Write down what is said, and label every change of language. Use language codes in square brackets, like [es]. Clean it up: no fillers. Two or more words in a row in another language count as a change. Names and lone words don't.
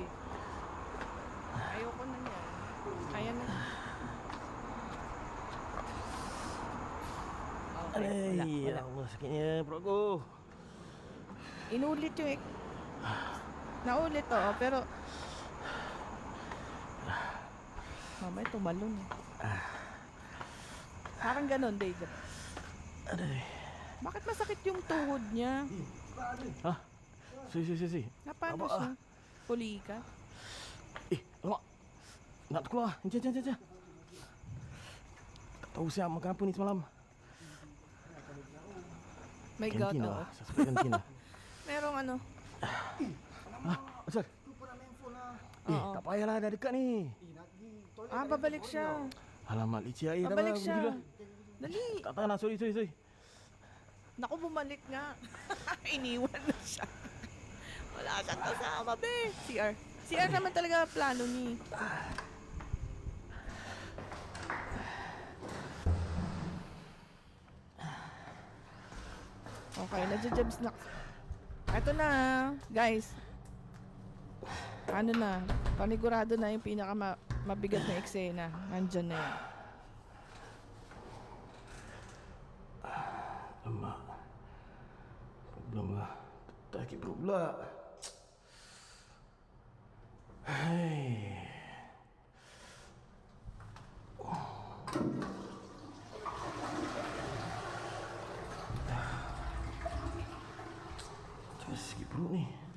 [tl] Ayoko na yan. Ayan na. Okay, [ms] Aduh. Ya Allah, sakitnya perut aku. [tl] Inulit yung naulit to, pero mamay tumalon eh. Parang ganon, Dave. [ms] Aduh. [tl] Bakit masakit yung tuhod niya? [en] Sorry. [tl] Napano [ms] Apa, [tl] siya? Puli ka? [ms] Alamak. Nak keluar. Encik. Tak tahu siap makan apa ni semalam. [en] My God, [ms] Kantin [tl] oo. [ms] lah. Suspek kantin lah. [tl] Merong ano? [ms] Asal? Lupa nak main phone lah. [tl] Oo. [ms] Tak payahlah dah dekat ni. Nak pergi toilet. [tl] Ah, babalik siya. [ms] Alamak, licin air dah. [tl] Babalik [ms] bang. [tl] siya. [ms] Gila. [tl] Dali. [ms] Tak tahan lah, sorry. [tl] Naku, bumalik nga. Iniwan na siya. Wala siyang kasama, be. CR naman talaga plano ni. Okay, nadya-jabs na. Eto na, guys. Ano na, panigurado na yung mabigat na eksena. Nandyan na yan. [ms] Alamak. Problem lah. Tak sakit perut pula. Hei. Macam sakit perut ni.